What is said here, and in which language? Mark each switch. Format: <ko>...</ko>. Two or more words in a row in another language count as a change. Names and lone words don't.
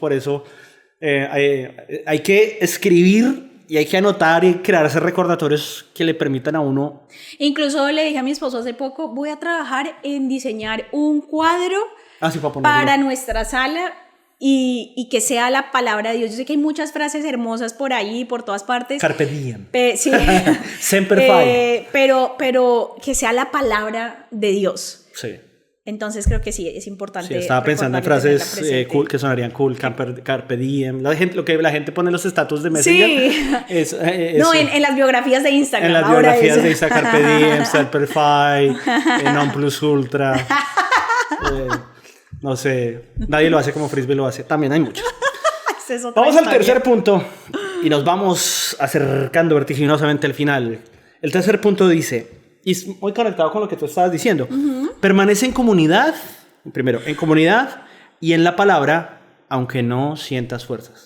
<es>Por eso hay que escribir y hay que anotar y crearse recordatorios que le permitan a uno. Incluso le dije a mi esposo hace poco, voy a trabajar en diseñar un cuadro para nuestra sala y que sea la palabra de Dios. Yo sé que hay muchas frases hermosas por ahí, por todas partes.</es> <la>Carpe diem.</la> <es>Sí.</es> <la>Semper Fi.</la> <es>Pero que sea la palabra de Dios. Sí. Entonces creo que sí, es importante. Sí, estaba pensando en frases cool, que sonarían cool,</es> <la>carpe diem.</la> <es>Lo que la gente pone en los estatus de Messenger. Sí. No, en las biografías de Instagram. En las biografías de Instagram,</es> <la>carpe diem, semper fi, non plus ultra.</la> <es>No sé, nadie lo hace como Frisbee lo hace. También hay muchos. Vamos al tercer punto y nos vamos acercando vertiginosamente al final. El tercer punto dice, y es muy conectado con lo que tú estabas diciendo, permanece en comunidad, primero, en comunidad y en la palabra, aunque no sientas fuerzas.</es>